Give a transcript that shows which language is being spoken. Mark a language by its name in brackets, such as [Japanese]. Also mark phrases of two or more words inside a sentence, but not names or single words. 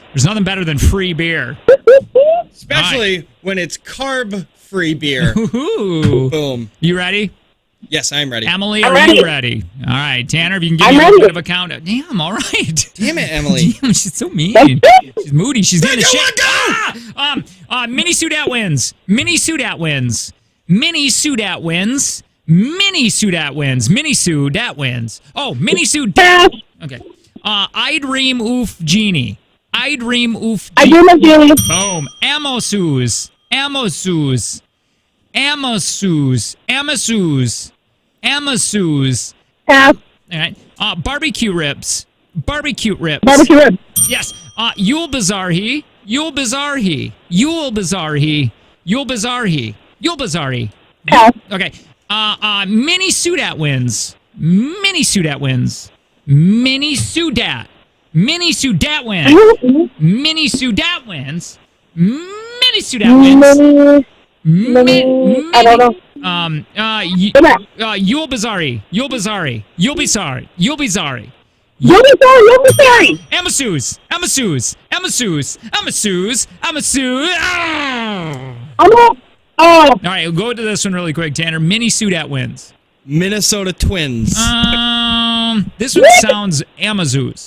[English] There's nothing better than free beer. Especially when it's carb-free beer. Ooh. Boom. You ready? Yes, I'm ready. Emily, I'm are ready. you ready? All right, Tanner, if you can give I'm me a little ready. bit of a count. Damn, all right. Damn it, Emily. Damn, she's so mean. She's moody. She's getting a shit. Mini Sudat wins. Mini Sudat wins. Mini Sudat wins. Mini Sudat wins. Mini Sudat wins. Oh, Mini Sudat. Okay. I'd ream oof genie. I'd ream oof I do my feelings. Boom. Amosus. Amosus. Amosus. Amosus. Amosus. Pass. All right. Barbecue ribs. Barbecue ribs. Barbecue ribs. Yes. Yule Bazarhi. Yule Bazarhi. Yule Bazarhi. Yule Bazarhi. Yule Bazarhi. Pass. Okay. Mini Sudat wins. Mini Sudat wins. Mini Sudat. Mini Sudat wins. Mini Sudat wins. Mini Sudat wins. I don't know. Yule Bazari. Yule Bazari. Yule Bizarre. Yule Bizarre. You'll be sorry. Amasus. Amasus. Amasus. Amasus. Amasus. Ah! I'm up. Oh, All right, we'll go to this one really quick, Tanner. Mini Sudat wins. Minnesota Twins. This one sounds Amazus.